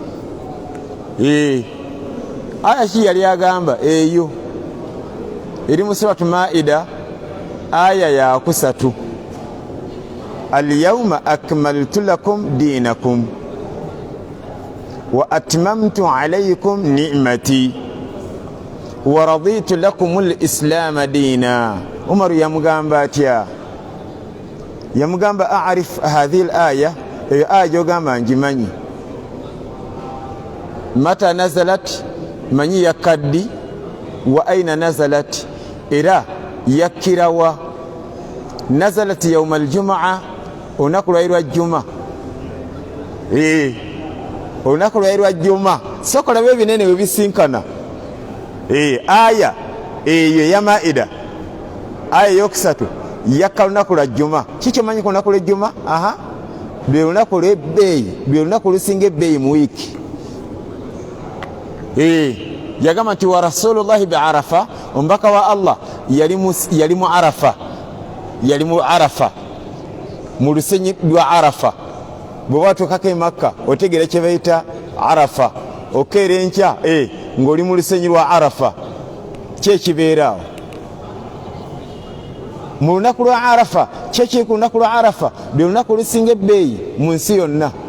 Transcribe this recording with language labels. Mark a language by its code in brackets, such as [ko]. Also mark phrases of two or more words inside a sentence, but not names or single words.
[lg] Aya ki yali agamba eyo eri mu suratu Maida aya ya 3 [ar] اليوم أكملت لكم دينكم وأتممت عليكم نعمتي ورضيت لكم الإسلام دينا. [lg] Umaru yamugamba atya? Yamugamba [ar] أعرف هذه الآية, [lg] aya yogamba njimanyi. [ar] متى نزلت, [lg] manyi yakaddi, [ar] وأين نزلت, [lg] era yakirawa. [ar] نزلت يوم الجمعة, [lg] olunaku lwa juma. Olunaku lwa juma. Sokola bye binene we bisinkana. Aya eyo ya Maida aya yokusatu yakka lunaku lwa juma. Kiki manyi ku lunaku lwa juma? Lwe lunaku lw'ebbeeyi, lwe lunaku lusinga ebbeeyi mu wiiki. Yagamba nti [ar] ورسول الله بعرفة, [lg] omubaka wa Allah yali mu Arafa, yali mu Arafa, mu lusenyi lwa Arafa. Bwe watuukako e Makka otegera kye bayita Arafa, okeera enkya ng'oli mu lusenyi lwa Arafa. Kyekibeeraawo mu lunaku lwa Arafa, kyekiri ku lunaku lwa Arafa lwe lunaku lusinga ebbeeyi mu nsi yonna.